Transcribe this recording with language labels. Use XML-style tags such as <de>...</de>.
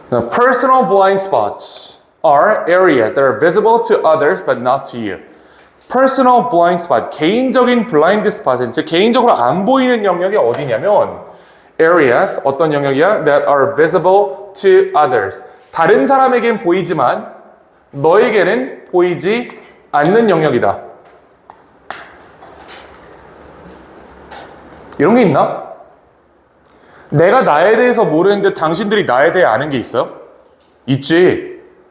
<en>Personal blind spots are areas that are visible to others but not to you. Personal blind spot,</en> <ko>개인적인 blind spot은 즉 개인적으로 안 보이는 영역이 어디냐면 areas, 어떤 영역이야?</ko> <en>That are visible to others.</en> <ko>다른 사람에겐 보이지만 너에게는 보이지 않는 영역이다. 이런 게 있나? 내가 나에 대해서 모르는데 당신들이 나에 대해 아는 게 있어요? 있지.</ko>